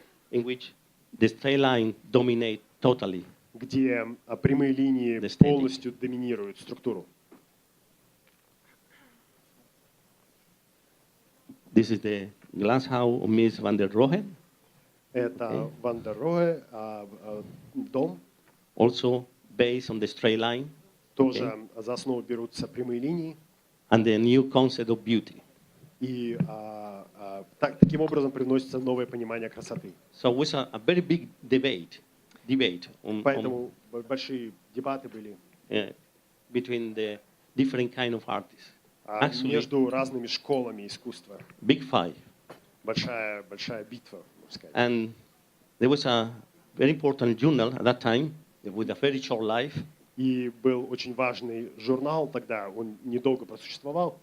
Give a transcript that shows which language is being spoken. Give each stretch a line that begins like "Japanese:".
English: in which the straight line dominate totally.
Russian: где прямые линии
English: The aesthetic.
Russian: полностью доминируют структуру.
English: This is the glass house of Miss van der Rohe,
Russian: Это Ван дер Роhe, дом.
English: also based on the straight line
Russian: Тоже за основу берутся прямые линии.
English: and the new concept of beauty.
Russian: И таким образом привносится новое понимание красоты.
English: So it was a very big debate on
Russian: Поэтому большие дебаты были
English: between the different kind of artists. Actually,
Russian: между разными школами искусства.
English: big fight.
Russian: Большая битва, можно сказать.
English: And there was a very important journal at that time with a very short life,
Russian: И был очень важный журнал тогда, он недолго просуществовал,